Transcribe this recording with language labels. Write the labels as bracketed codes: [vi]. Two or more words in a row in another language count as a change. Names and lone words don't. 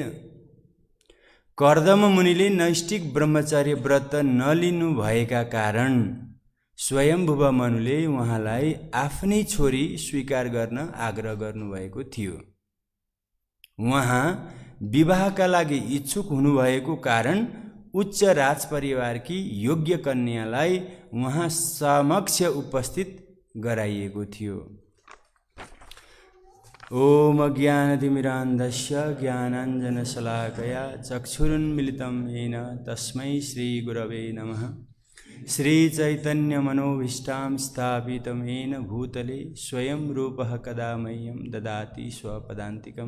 [ne] कर्दम मुनिले नैष्ठिक ब्रह्मचर्य व्रत नलिनु भएका कारण स्वयंभुव मनुले उहाँलाई आफ्नै छोरी स्वीकार गर्न आग्रह गर्नुभएको थियो। उहाँ विवाहका लागि इच्छुक हुनुभएको कारण उच्च राजपरिवारकी योग्य कन्यालाई उहाँ समक्ष उपस्थित गराइएको थियो। [sa] ओम अज्ञानतिमिरान्धस्य ज्ञानाञ्जनशलाकया चक्षुरुन्मिलितं येन तस्मै श्रीगुरवे नमः। श्रीचैतन्यमनोभीष्टां स्थापितं येन भूतले स्वयं रूपः कदा मह्यं ददाति स्वपदान्तिकं।